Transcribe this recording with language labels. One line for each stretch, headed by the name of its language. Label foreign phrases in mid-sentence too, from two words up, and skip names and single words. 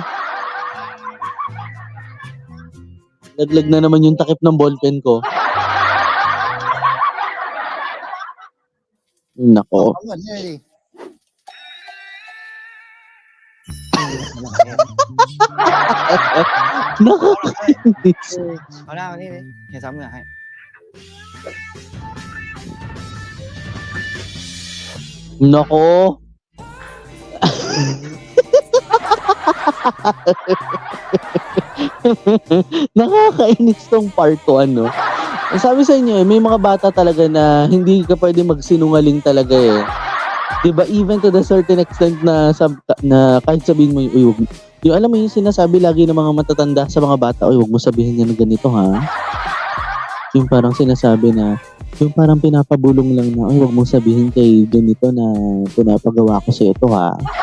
Filipino: Naglag na naman yung takip ng ballpen ko. Nako.
Thai: เอาเหมือนนี่เลยดิ
Filipino: Nakakainis.
Thai: เอาหน้ามานี่ดิเฮียซ้ำเหงื่อให้
Filipino: Nako. Nakakainis tong part 1, ano. Sabi sa inyo, may mga bata talaga na hindi ka pwede magsinungaling talaga eh. 'Di ba,
English: even to the certain extent
Filipino: na na kahit sabihin mo yung alam mo yung sinasabi lagi ng mga matatanda sa mga bata, "Uy, wag mo sabihin yan ng ganito, ha." Yung parang sinasabi na, yung parang pinapabulong lang na, "Uy, wag mo sabihin kay ganito na pinapagawa ko sa ito, ha."